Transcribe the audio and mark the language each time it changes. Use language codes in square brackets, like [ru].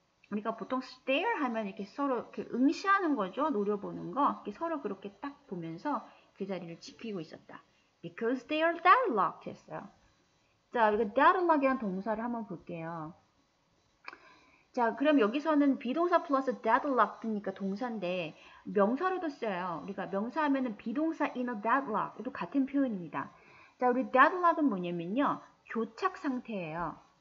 [ko] 우리가 보통 stare 하면 이렇게 서로 이렇게 응시하는 거죠. 노려보는 거. 이렇게 서로 그렇게 딱 보면서 그 자리를 지키고 있었다. [en] Because they are deadlocked 했어요. [ko] 자, 우리가 deadlock이라는 동사를 한번 볼게요. 자, 그럼 여기서는 비동사 플러스 deadlocked니까 동사인데 명사로도 써요. 우리가 명사하면은 비동사 [en] in a deadlock [ko] 도 같은 표현입니다. 자, 우리 deadlock은 뭐냐면요. 교착 상태예요.